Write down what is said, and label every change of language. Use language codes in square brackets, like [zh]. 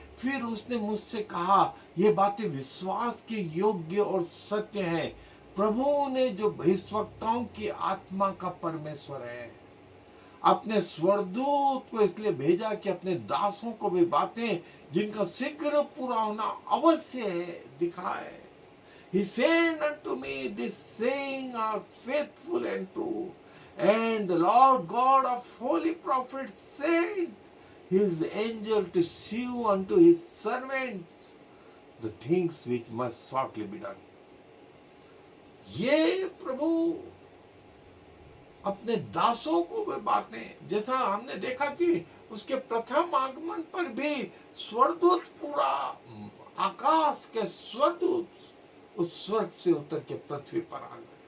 [hi] फिर उसने मुझसे कहा, ये बातें विश्वास के योग्य और सत्य हैं। प्रभु ने जो भविष्यवक्ताओं की आत्मा का परमेश्वर है, अपने स्वर्गदूत को इसलिए भेजा कि अपने दासों को वे बातें जिनका शीघ्र पूरा होना अवश्य है दिखाए। [en] He sent unto me this saying are faithful and true, and the Lord God of holy prophets sent his angel to shew unto his servants the things which must shortly be done. [hi] ये प्रभु अपने दासों को वे बातें, जैसा हमने देखा कि उसके प्रथम आगमन पर भी स्वर्गदूत, पूरा आकाश के स्वर्गदूत उस स्वर्ग से उतर के पृथ्वी पर आ गए